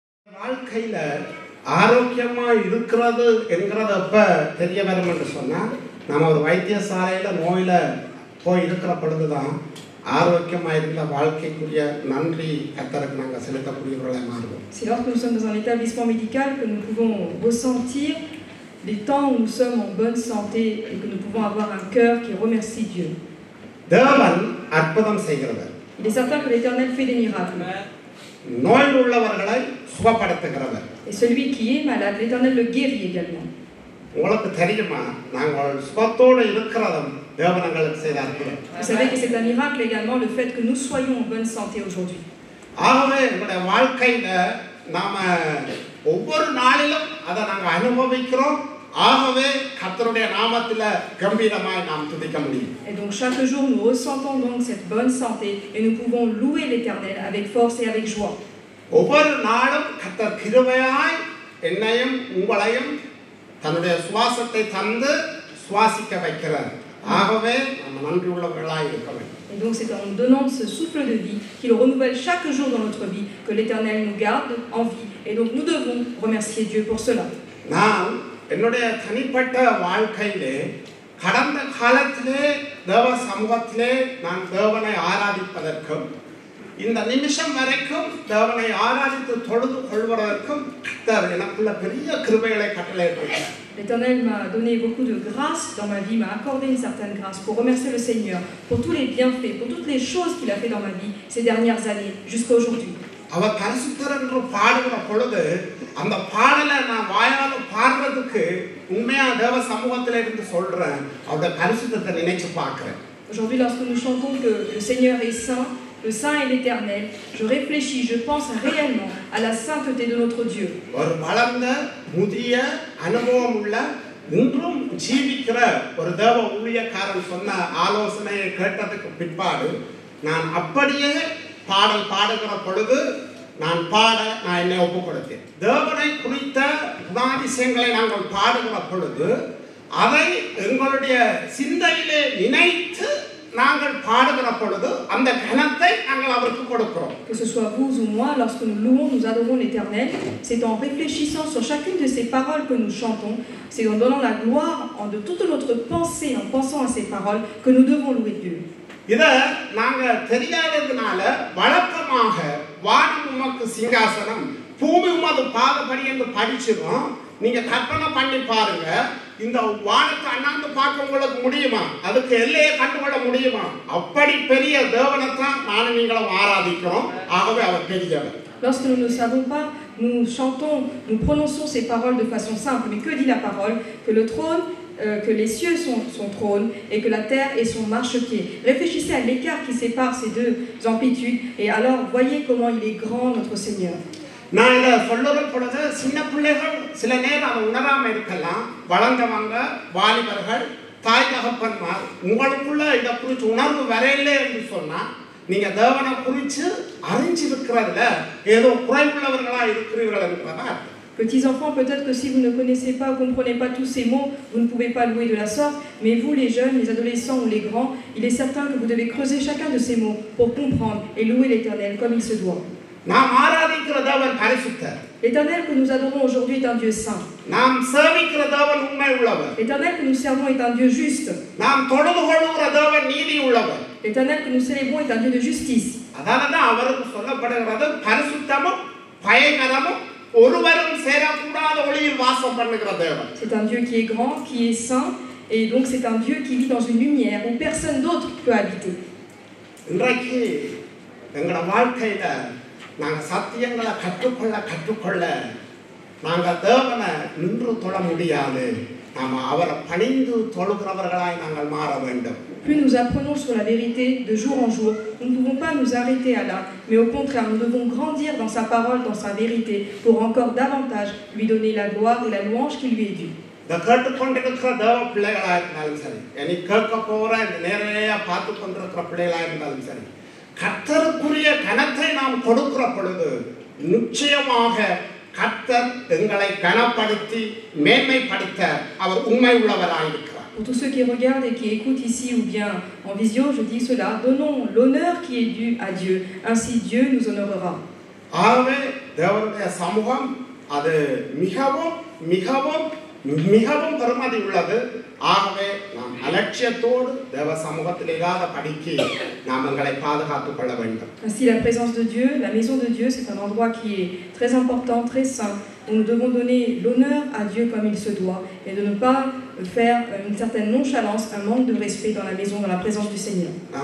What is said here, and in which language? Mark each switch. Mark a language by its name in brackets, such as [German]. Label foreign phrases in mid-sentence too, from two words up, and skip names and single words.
[Tamil] வாழ்க்கையில ஆரோக்கியமா இருக்கிறது என்கிறது எப்ப தெரிய வரும் என்று சொன்னா நம்ம ஒரு வைத்தியசாலையில நோயில போய் இருக்கிற பொழுதுதான் ஆரோக்கியமா இருக்கிற வாழ்க்கைக்குரிய நன்றி கர்த்தருக்கு நாங்கள் செலுத்தக்கூடியவர்களாக மாறுவோம். [French] C'est lorsque nous sommes dans un établissement médical que nous pouvons ressentir les temps où nous sommes en bonne santé et que nous pouvons avoir un cœur qui remercie Dieu. [Tamil] தேவன் அற்புதம் செய்கிறவர். [French] Il est certain que l'Éternel fait des miracles. [Tamil] நோயில் உள்ளவர்களை சுகப்படுத்துகிறவர். [French] Et celui qui est malade, l'Éternel le guérit également. [Tamil] உங்களுக்கு தெரியுமா நாங்கள் சுகத்தோடு இருக்கிறதும் தேவன் எங்களுக்கு செய்த அற்புதம். [French] Vous savez que c'est un miracle également le fait que nous soyons en bonne santé aujourd'hui. [Tamil] ஆகவே நம்முடைய வாழ்க்கையில நாம ஒவ்வொரு நாளிலும் அதை நாங்கள் அனுபவிக்கிறோம். ஆகவே கர்த்தருடைய நாமத்தில கம்பீரமாய் நாம் துதிக்க முடியும். [French] Et donc chaque jour nous ressentons donc cette bonne santé et nous pouvons louer l'Éternel avec force et avec joie. [Tamil] ஒவ்வொரு நாளும் கர்த்தர் கிருபையாய் என்னையும் உங்களையும் தன்னுடைய சுவாசத்தை தந்து சுவாசிக்க வைக்கிறார். ஆகவே நாம் நன்றி உள்ளவர்களாய் இருக்க வேண்டும். [French] Et donc c'est en donnant ce souffle de vie qu'il renouvelle chaque jour dans notre vie que l'Éternel nous garde en vie. Et donc nous devons remercier Dieu pour cela. [Tamil] நான் என்னுடைய தனிப்பட்ட வாழ்க்கையிலே கடந்த காலத்திலே தேவ சமூகத்திலே நான் தேவனை ஆராதிப்பதற்கும் இந்த நிமிஷம் வரைக்கும் தேவனை ஆராதித்து தொழுது கொள்வதற்கும் கர்த்தர் எனக்குள்ள பெரிய கிருபைகளை கட்டளையிட்டிருக்கிறார். [French] L'Éternel m'a donné beaucoup de grâce dans ma vie, m'a accordé une certaine grâce pour remercier le Seigneur pour tous les bienfaits, pour toutes les choses qu'il a fait dans ma vie ces dernières années jusqu'à aujourd'hui. [Tamil] அவர் பரிசுத்தர் என்று பாடுகிற பொழுது அந்த பாடலை நான் வாயால பாடுறதுக்கு உண்மையா தேவ சமூகத்தில இருந்து சொல்றேன். அவருடைய பரிசுத்தத்தை நினைச்சு பார்க்கிறேன். [French] Aujourd'hui, lorsque nous chantons que le Seigneur est saint, le saint est l'Éternel, je réfléchis, je pense réellement à la sainteté de notre Dieu. [Tamil] ஒரு வளர்ந்த முதிய அனுபவம் உள்ள இன்றும் ஜீவிக்கிற ஒரு தேவ ஊழியக்காரன் சொன்ன ஆலோசனையை கேட்டதுக்கு பிற்பாடு நான் அப்படியே பாடல் பாடுகிற பொழுது நான் என்னை ஒப்புக் கொடுத்தேன். தேவனை குறித்த குணாதிசயங்களை நாங்கள் பாடுகிற பொழுது அதை எங்களுடைய சிந்தையிலே நினைத்து நாங்கள் பாடுகிற பொழுது அந்த கனத்தை நாங்கள் அவருக்கு கொடுக்கிறோம். [French] Que ce soit vous ou moi, lorsque nous louons, nous adorons l'Éternel, c'est en réfléchissant sur chacune de ces paroles que nous chantons, c'est en donnant la gloire de toute notre pensée, en pensant à ces paroles, que nous devons louer Dieu. [Tamil] இத நாங்க தெரியாததுனால வழக்கமாக வானம் உமக்கு சிங்காசனம் பூமி உமது பாதபடி என்று படிச்சிடும். நீங்க கற்பனை பண்ணி பாருங்க, இந்த வானத்தை அண்ணாந்து பார்க்க உங்களுக்கு முடியுமா? அதுக்கு எல்லையை கண்டுகொள்ள முடியுமா? அப்படி பெரிய தேவனைத்தான் நானும் நீங்களும் ஆராதிக்கிறோம். ஆகவே அவர் பெரியவர். [French] Lorsque nous ne savons pas, nous chantons, nous prononçons ces paroles de façon simple. Mais que dit la parole? Que le trône, que les cieux sont son trône et que la terre est son marchepied. Réfléchissez à l'écart qui sépare ces deux amplitudes et alors voyez comment il est grand notre Seigneur. [Tamil] நான் இதை சொல்லுற பொழுது சின்ன பிள்ளைகள் சில நேரம் அதை உணராம இருக்கலாம். வளர்ந்தவங்க, வாலிபர்கள், தாய் தகப்பன்மார் உங்களுக்குள்ள இதை குறித்து உணர்வு வரையில்லை என்று சொன்னா நீங்க தேவனை குறித்து அறிஞ்சிருக்கிறதுல ஏதோ குறைவுள்ளவர்களா இருக்கிறீர்கள் என்றதா. [French] Petits enfants, peut-être que si vous ne connaissez pas, vous ne comprenez pas tous ces mots, vous ne pouvez pas louer de la sorte, mais vous les jeunes, les adolescents ou les grands, il est certain que vous devez creuser chacun de ces mots pour comprendre et louer l'Éternel comme il se doit. [Tamil] நாம் ஆராதிக்கிற தேவன் பரிசுத்தர். [French] L'Éternel que nous adorons aujourd'hui est un Dieu saint. [Tamil] நாம் சேவிக்கிற தேவன் உண்மை உள்ளவர். [French] L'Éternel que nous servons est un Dieu juste. [Tamil] நாம் தொழுது கொள்ளுகிற தேவன் நீதி உள்ளவர். [French] L'Éternel que nous célébrons est un Dieu de justice. [Tamil] அதனாலதான் அவருக்கு சொல்லப்படுகிறது பரிசுத்தமும் பயங்கரமும் ஒருவரும் சேரக்கூடாத ஒளியில் வாசம் பண்ணுகிற தேவன். [French] C'est un Dieu qui est grand, qui est saint, et donc c'est un Dieu qui vit dans une lumière où personne d'autre peut habiter. [Tamil] இன்றைக்கு எங்களோட வாழ்க்கையில நாங்கள் சத்தியங்களை கற்றுக்கொள்ள நாங்கள் தேவனை நின்று தொழ முடியாது. நாம் அவரை பணிந்து தொழுகிறவர்களாய் நாங்கள் மாற வேண்டும். [French] Plus nous apprenons sur la vérité de jour en jour, nous ne pouvons pas nous arrêter à là, mais au contraire, nous devons grandir dans sa parole, dans sa vérité, pour encore davantage lui donner la gloire et la louange qui lui est due. [Tamil] இந்த கேட்டுக்கொண்டிருக்கிற தேவ பிள்ளைகளாக இருந்தாலும் சரி, இனி கேட்க போகிற இந்த நேரடியா பார்த்து கொண்டிருக்கிற பிள்ளைகளாக இருந்தாலும் சரி, கர்த்தருக்குரிய கனத்தை நாம் கொடுக்கிற பொழுது நிச்சயமாக கர்த்தர் எங்களை கனப்படுத்தி மேன்மைப்படுத்த அவர் உண்மை உள்ளவராக இருக்கிறார். [French] Pour tous ceux qui regardent et qui écoutent ici ou bien en visio, je dis cela, donnons l'honneur qui est dû à Dieu, ainsi Dieu nous honorera. [Tamil] ஆகவே தேவனுடைய சமூகம் அது மிகவும் மிகவும் மிகவும் பெருமதி உள்ளது. ஆகவே நாம் அலட்சியத்தோடு தேவ சமூகத்தில் இல்லாத படிக்கு நாம் எங்களை பாதுகாத்துக் கொள்ள வேண்டும். [French] Ainsi, la présence de Dieu, la maison de Dieu, c'est un endroit qui est très important, très saint, où nous devons donner l'honneur à Dieu comme il se doit et de ne pas faire une certaine nonchalance, un manque de respect dans la maison, dans la présence du Seigneur.